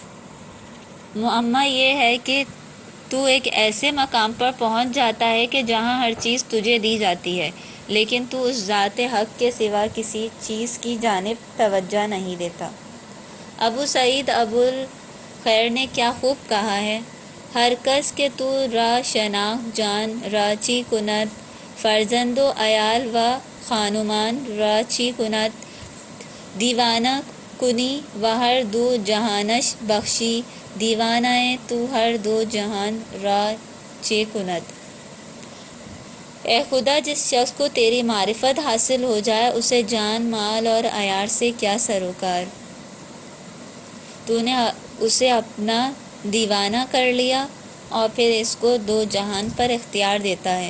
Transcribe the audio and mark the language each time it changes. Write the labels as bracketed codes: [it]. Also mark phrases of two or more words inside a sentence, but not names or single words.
[ur] معمہ یہ ہے کہ تو ایک ایسے مقام پر پہنچ جاتا ہے کہ جہاں ہر چیز تجھے دی جاتی ہے، لیکن تو اس ذات حق کے سوا کسی چیز کی جانب توجہ نہیں دیتا۔ ابو سعید ابو الخیر نے کیا خوب کہا ہے: [fa] ہر کس کے تو را شناخت جان را چی کند، فرزند و عیال و خانمان را چی کند، دیوانہ کنی و ہر دو جہانش بخشی، دیوانہ تو ہر دو جہان را چے کند۔ [ur] اے خدا، جس شخص کو تیری معرفت حاصل ہو جائے اسے جان، مال اور عیار سے کیا سروکار۔ تو نے اسے اپنا دیوانہ کر لیا اور پھر اس کو دو جہان پر اختیار دیتا ہے۔